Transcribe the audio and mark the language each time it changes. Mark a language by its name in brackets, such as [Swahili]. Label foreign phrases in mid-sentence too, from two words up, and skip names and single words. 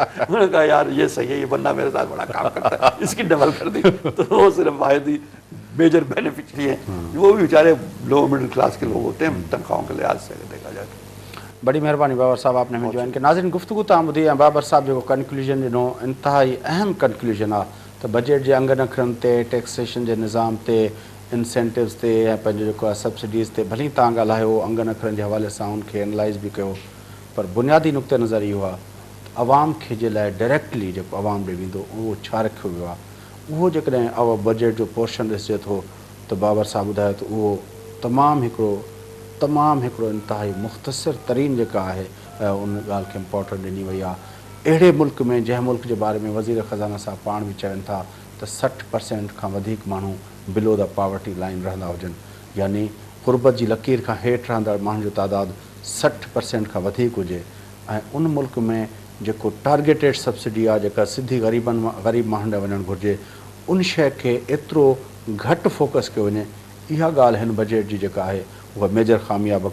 [Urdu] انہوں نے کہا یار یہ صحیح ہے، یہ بندہ میرے ساتھ بڑا کام کرتا ہے، اس کی ڈبل کر دی، تو وہ صرف واحد ہی [English] major beneficiary [Urdu] ہیں، وہ بھی بیچارے [English] low middle class [Urdu] کے لوگ ہوتے ہیں تنخواہوں کے لحاظ سے دیکھا جائے۔ بڑی مہربانی بابر صاحب، آپ نے ہمیں جوائن کیا۔ [Sindhi] ناظرین گفتگو تاں ٻدھی ہے بابر صاحب جو کنکلوژن ॾिनो، انتہائی اہم کنکلوژن आहे त बजट जे अंगनि अखरनि ते, टैक्सेशन जे निज़ाम ते, इंसेंटिव्स ते या पंहिंजो जेको आहे सब्सिडीज़ ते भली तव्हां ॻाल्हायो, अंगनि अखरनि जे हवाले सां उनखे एनालाइज़ बि कयो, पर बुनियादी नुक़्ते नज़र इहो आहे त अवाम खे जे लाइ डायरेक्टली जेको अवाम ॾे वेंदो उहो छा रखियो वियो आहे। उहो जेकॾहिं बजट जो पोर्शन ॾिसिजे थो त बाबर साहब ॿुधायो त उहो तमामु हिकिड़ो इंतिहाई मुख़्तसिर तरीन जेका आहे उन ॻाल्हि खे इम्पोर्टेंट ॾिनी वई आहे। अहिड़े मुल्क में, जंहिं मुल्क जे बारे में वज़ीर ख़ज़ाना साहब पाण बि चवनि था त 60% खां वधीक माण्हू [English] below the poverty line [Sindhi] रहंदा हुजनि, यानी ग़ुर्बत जी लकीर खां हेठि रहंदड़ माण्हुनि जो तइदादु 60% खां वधीक हुजे, ऐं उन मुल्क में जेको [English] targeted subsidy [Sindhi] आहे जेका सिधी ग़रीब माण्हुनि ॾे वञणु घुरिजे, उन शइ खे एतिरो घटि फोकस कयो वञे, इहा ॻाल्हि हिन बजट जी जेका आहे उहा मेजर ख़ामी आहे।